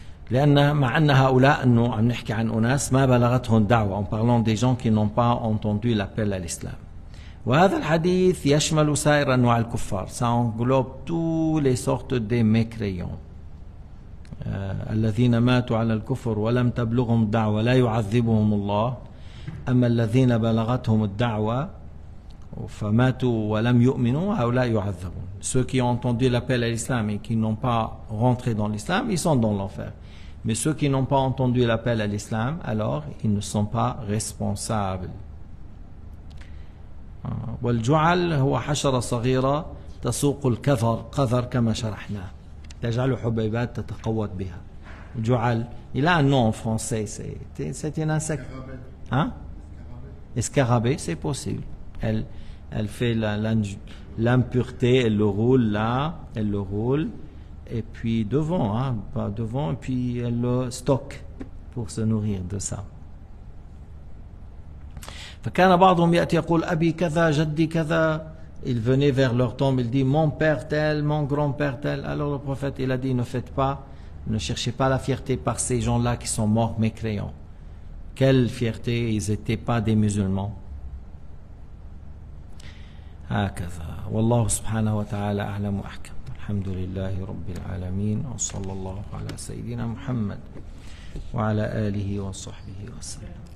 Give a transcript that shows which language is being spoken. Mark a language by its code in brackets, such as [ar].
[ar] لأن مع أن هؤلاء أنه عم نحكي عن أناس ما بلغتهم دعوة, [fr] en parlant des gens qui n'ont pas entendu l'appel à l'islam. [ar] وهذا الحديث يشمل سائر أنواع الكفار. [fr] Ça englobe toutes les sortes de mécréants. [ar] الذين ماتوا على الكفر ولم تبلغهم الدعوة لا يعذبهم الله. أما الذين بلغتهم الدعوة فماتوا ولم يؤمنوا هؤلاء يعذبون. [fr] Ceux qui ont entendu l'appel à l'islam et qui n'ont pas rentré dans l'islam, ils sont dans l'enfer. Mais ceux qui n'ont pas entendu l'appel à l'islam, alors ils ne sont pas responsables. [ar] والجعل هو حشرة صغيرة تسوق القذر كما شرحناه. تجعل حبيبات تتقوت بها. [fr] الجعل, il a un nom en français, c'est un insecte. Hein? Escarabée, c'est possible. Elle fait l'impureté, elle le roule là, elle le roule, et puis devant, pas devant, et puis elle le stocke pour se nourrir de ça. [ar] فكان بعضهم يأتي يقول أبي كذا جدي كذا. [fr] Il venait vers leur tombe, il dit mon père tel, mon grand-père tel. Alors le prophète il a dit ne cherchez pas la fierté par ces gens-là qui sont morts mécréants. Quelle fierté, ils n'étaient pas des musulmans. [ar] هكذا والله سبحانه وتعالى أعلم وأحكم. الحمد لله رب العالمين وصلى الله على سيدنا محمد وعلى آله وصحبه وسلم.